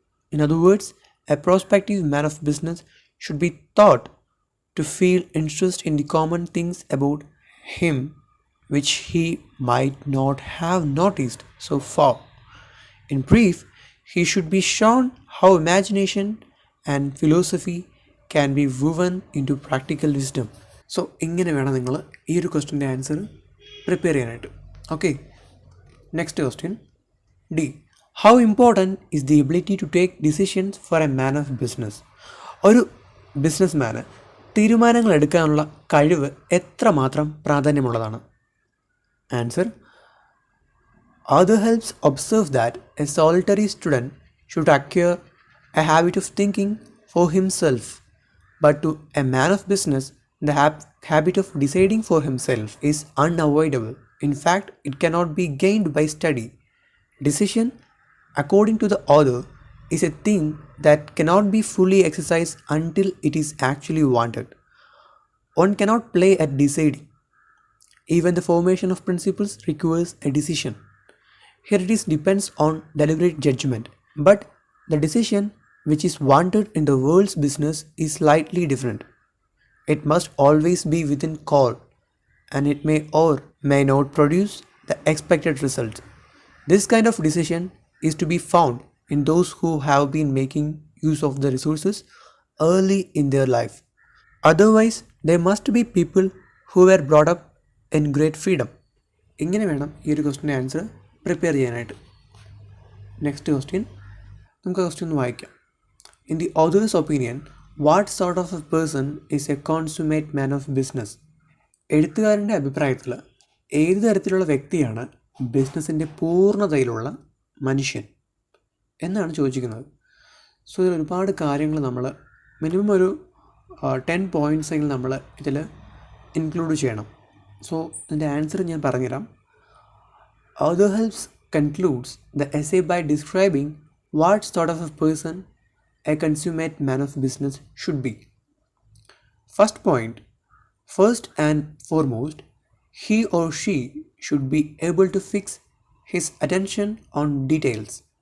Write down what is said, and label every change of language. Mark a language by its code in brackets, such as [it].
[en] In other words, a prospective man of business should be taught to feel interest in the common things about him which he might not have noticed so far. In brief, he should be shown how imagination and philosophy can be woven into practical wisdom. [ml] So ഇങ്ങനെ വേണം നിങ്ങൾ ഈ ഒരു ക്വസ്റ്റ്യൻ്റെ answer prepare ചെയ്യാനായിട്ട്. [en] Okay, next question D. How important is the ability to take decisions for a man of business? [ml] ഒരു business മാന് തീരുമാനങ്ങൾ എടുക്കാനുള്ള കഴിവ് എത്രമാത്രം പ്രാധാന്യമുള്ളതാണ്? [en] Answer. Other helps observe that a solitary student should acquire a habit of thinking for himself, but to a man of business, the habit of deciding for himself is unavoidable. In fact, it cannot be gained by study. Decision, according to the author, is a thing that cannot be fully exercised until it is actually wanted. One cannot play at deciding. Even the formation of principles requires a decision. Here it is depends on deliberate judgment, but the decision which is wanted in the world's business is slightly different. It must always be within call, and it may or may not produce the expected result. This kind of decision is to be found in those who have been making use of the resources early in their life. Otherwise, there must be people who were brought up in great freedom. [ml] ഇങ്ങനെ വേണം ഈ ഒരു ക്വസ്റ്റിൻ്റെ answer prepare ചെയ്യാനായിട്ട്. Next question നമുക്ക് question ഒന്ന് വായിക്കാം. [en] In the author's opinion, what sort of a person is a consummate man of business? [ml] എഴുത്തുകാരൻ്റെ അഭിപ്രായത്തിൽ ഏത് തരത്തിലുള്ള വ്യക്തിയാണ് ബിസിനസ്സിൻ്റെ പൂർണ്ണതയിലുള്ള മനുഷ്യൻ എന്നാണ് ചോദിച്ചിരിക്കുന്നത്. സോ ഇതിൽ ഒരുപാട് കാര്യങ്ങൾ നമ്മൾ മിനിമം ഒരു 10 പോയിൻറ്റ്സ് എങ്കിലും നമ്മൾ ഇതിൽ ഇൻക്ലൂഡ് ചെയ്യണം. സോ ഇതിൻ്റെ ആൻസർ ഞാൻ പറഞ്ഞുതരാം. [en] Other helps concludes the essay by describing what sort of a person a consummate man of business should be. First point, first and foremost, he or she should be able to fix his attention on details.